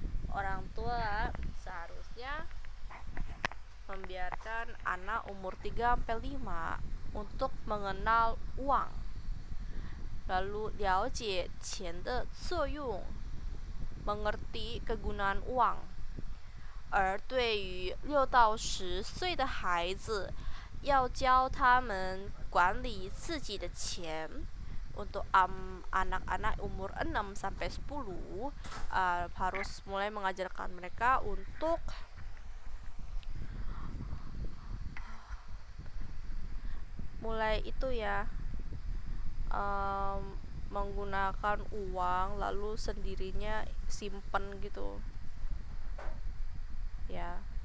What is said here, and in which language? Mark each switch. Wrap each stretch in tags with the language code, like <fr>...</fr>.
<id>Orang tua seharusnya membiarkan anak umur 3-5 untuk mengenal uang. Lalu</id> <zh>了解钱的作用</zh> <id>mengerti kegunaan uang.</id> <zh>而对于6到10岁的孩子，要教他们管理自己的钱.</zh> <id>Untuk anak-anak umur 6 sampai 10 harus mulai mengajarkan mereka untuk mulai itu ya, menggunakan uang lalu sendirinya simpen gitu ya.</id>